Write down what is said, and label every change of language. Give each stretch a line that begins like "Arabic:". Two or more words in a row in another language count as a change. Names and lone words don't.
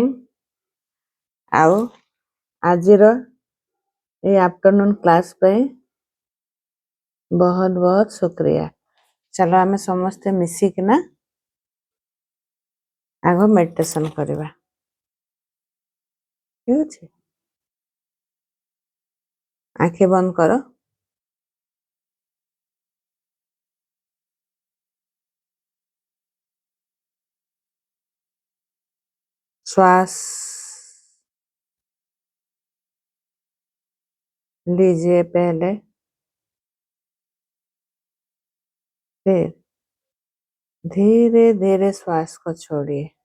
Odia: ଆଉ ଆଜିର ଏଇ
English: afternoon class
Odia: ପାଇଁ ବହୁତ ବହୁତ ଶୁକ୍ରିୟା। ଚାଲ ଆମେ ସମସ୍ତେ ମିଶିକିନା ଆଗ ମେଡିଟେସନ୍ କରିବା। ଠିକ୍ ଅଛି? ଆଖି ବନ୍ଦ କର।
Hindi: श्वास लीजिए पहले, फिर धीरे धीरे श्वास को छोड़िए।